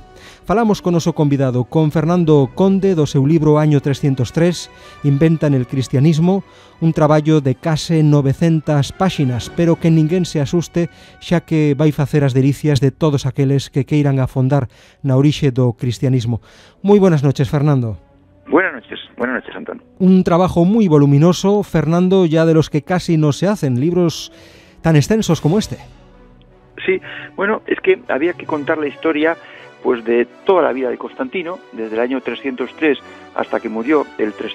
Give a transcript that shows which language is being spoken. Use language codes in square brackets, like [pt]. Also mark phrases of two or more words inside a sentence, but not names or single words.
[gl] Falamos con noso convidado, con Fernando Conde, do seu libro Año 303, Inventan el cristianismo, un traballo de case 900 páxinas, pero que ninguén se asuste, xa que vai facer as delicias de todos aqueles que queiran afondar na orixe do cristianismo. [es] Moi buenas noches, Fernando. Buenas noches, Antón. Un trabajo muy voluminoso, Fernando, ya de los que casi no se hacen, libros tan extensos como este. Sí, bueno, es que había que contar la historia pues de toda la vida de Constantino, desde el año 303 hasta que murió el